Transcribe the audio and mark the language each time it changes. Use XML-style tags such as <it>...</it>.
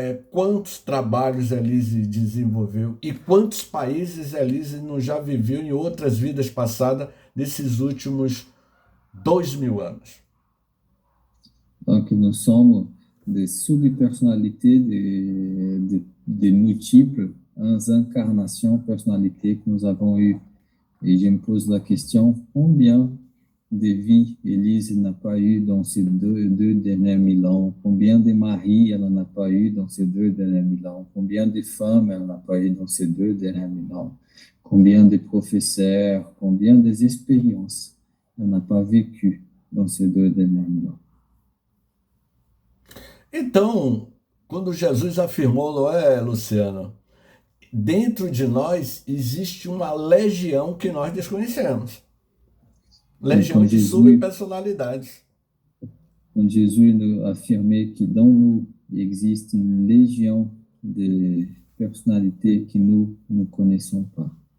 <pt>quantos trabalhos Elise desenvolveu e quantos países Elise não já viveu em outras vidas passadas nesses últimos 2000 anos.</pt> <fr>Donc, nous sommes des subpersonnalités de multiples incarnations, personnalités que nous avons eues. Et je me pose la question, combien de vies Élise n'a pas eu dans ces deux derniers 1000 ans? Combien de maris elle n'a pas eu dans ces 2 derniers 1000 ans? Combien de femmes elle n'a pas eu dans ces 2 derniers 1000 ans? Combien de professeurs? Combien d'expériences elle n'a pas vécu dans ces 2 derniers 1000 ans?</fr> <pt>Então, quando Jesus afirmou, não é, Luciano? Dentro de nós existe uma legião que nós desconhecemos. Legião de subpersonalidades.</pt> <fr>Quand Jésus nous affirmait que dans nous existe une légion de personnalités que nous ne connaissons pas.</fr>